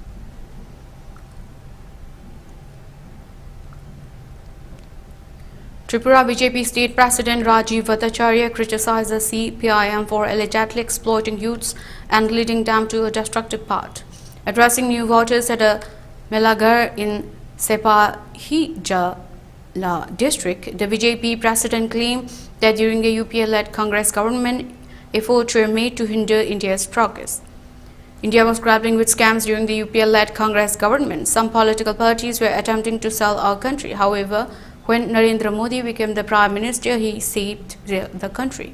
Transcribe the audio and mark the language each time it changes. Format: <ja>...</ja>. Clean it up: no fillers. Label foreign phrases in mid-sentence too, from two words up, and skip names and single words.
<en>Tripura BJP State President Rajiv Bhattacharya criticized the CPIM for allegedly exploiting youths and leading them to a destructive path. Addressing new voters at a Melagar in Sepahijala district, the BJP president claimed that during the UPA-led Congress government, efforts were made to hinder India's progress. India was grappling with scams during the UPA-led Congress government. Some political parties were attempting to sell our country. However, when Narendra Modi became the Prime Minister, he saved the country.</en>